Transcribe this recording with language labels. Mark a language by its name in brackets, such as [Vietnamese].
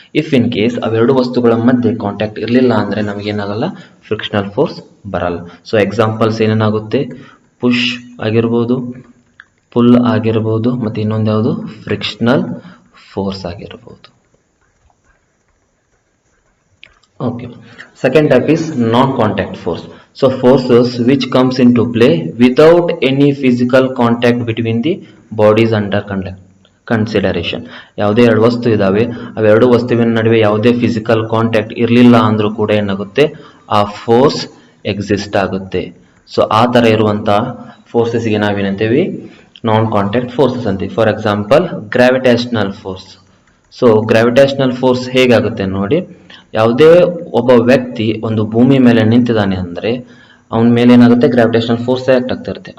[Kannada] If in case ಅವೆರಡು ವಸ್ತುಗಳ ಮಧ್ಯೆ ಕಾಂಟ್ಯಾಕ್ಟ್ ಇರಲಿಲ್ಲ ಅಂದ್ರೆ ನಮಗೇನಾಗಲ್ಲ, ಫ್ರಿಕ್ಷನಲ್ ಫೋರ್ಸ್ ಬರಲ್ಲ. ಸೊ ಎಕ್ಸಾಂಪಲ್ಸ್ ಏನೇನಾಗುತ್ತೆ, ಪುಷ್ ಆಗಿರ್ಬೋದು, ಪುಲ್ ಆಗಿರ್ಬೋದು, ಮತ್ತೆ ಇನ್ನೊಂದು ಯಾವುದು, ಫ್ರಿಕ್ಷನಲ್ ಫೋರ್ಸ್ ಆಗಿರ್ಬೋದು. [English] Okay. Second type is non-contact force. So forces which comes into play without any physical contact between the bodies under consideration. [Kannada] ಯಾವುದೇ ಎರಡು ವಸ್ತು ಇದಾವೆ, ಅವೆರಡು ವಸ್ತುವಿನ ನಡುವೆ ಯಾವುದೇ ಫಿಸಿಕಲ್ ಕಾಂಟ್ಯಾಕ್ಟ್ ಇರಲಿಲ್ಲ ಅಂದ್ರೂ ಕೂಡ ಏನಾಗುತ್ತೆ, ಆ ಫೋರ್ಸ್ ಎಕ್ಸಿಸ್ಟ್ ಆಗುತ್ತೆ. ಸೊ ಆ ತರ ಇರುವಂತಹ ಫೋರ್ಸಸ್ಗೆ ನಾವೇನಂತೀವಿ, ನಾನ್ ಕಾಂಟ್ಯಾಕ್ಟ್ ಫೋರ್ಸಸ್ ಅಂತೀವಿ. For example gravitational force. So gravitational force ಹೇಗಾಗುತ್ತೆ ನೋಡಿ, ಯಾವುದೇ ಒಬ್ಬ ವ್ಯಕ್ತಿ ಒಂದು ಭೂಮಿ ಮೇಲೆ ನಿಂತಿದ್ದಾನೆ ಅಂದ್ರೆ ಅವನ ಮೇಲೆ ಏನಾಗುತ್ತೆ, ಗ್ರಾವಿಟೇಷನಲ್ ಫೋರ್ಸ್ ಆಕ್ಟ್ ಆಗ್ತಾ ಇರುತ್ತೆ.